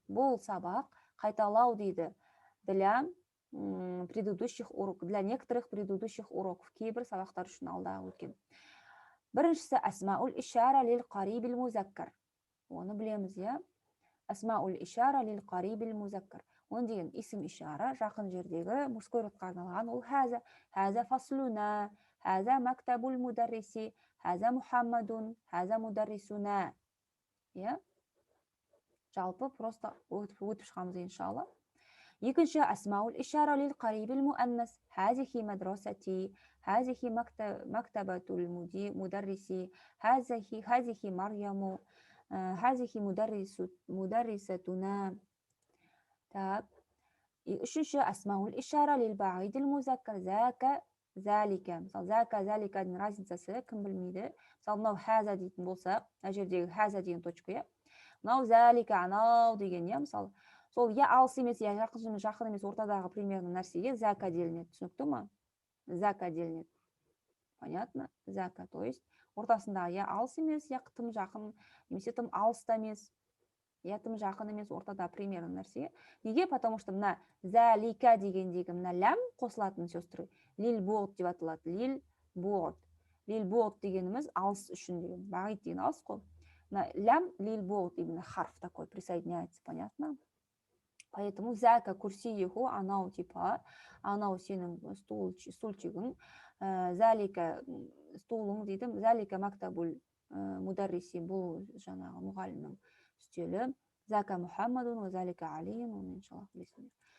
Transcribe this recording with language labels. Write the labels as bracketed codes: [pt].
[kk] Бұл сабақ қайталау дейді. [ru] Для предыдущих уроков, для некоторых предыдущих уроков. [kk] Кейбір сабақтар үшін алдағы өткен. Біріншісі асмаул ишара лил қарибил музаккар. Оны білеміз, иә? Асмаул ишара лил қарибил музаккар. Оны деген исм ишара, жақын жердегі мужской родқа арналған. Ол хаза, хаза фаслуна, хаза мактабул мударриси, хаза мухаммадун, хаза мударрисуна. Иә? Жалпы просто өтіп шығамыз иншалла. Екінші асмаул ишара лил қарибил муаннас, хазихи мадрасати, хазихи мактабатул мударриси, хазихи марьяму, хазихи мударрисатуна. Так. Үшінші асмаул ишара лил баидил музаккар, зака, залика. Мысалы, зака, заликаның разницасы кім білмейді. Мысалы, мынау хаза дейтін болсақ, мына жердегі хаза деген точка, иә. Мынау залика, анау деген, иә, мысалы. Сол я алыс емес, я жақын емес, ортадағы примерно нәрсеге зака делінеді. Түсінікті ма? Зака делінеді. Понятно? Зака, то есть ортасындағы я алыс емес, я тым жақын, немесе тым алыс та емес, я тым жақын емес, ортада примерно нәрсеге. Неге? Потому что мына залика дегендегі мына лям қосылатын, сестры. Лил буғд деп аталады. Лил буғд. Лил буғд дегеніміз алыс үшін деген. Бағид деген алыс қой. Мына лям лил буғд именно харф такой присоединяется, понятно? Поэтому зака курсииху, анау типа, анау сенің стульчигің, залика стулың дейді, залика мактабул мударриси, бұл жаңағы мұғалімнің үстелі, зака мухаммадун, залика алиин, оны иншаллах білесіңдер.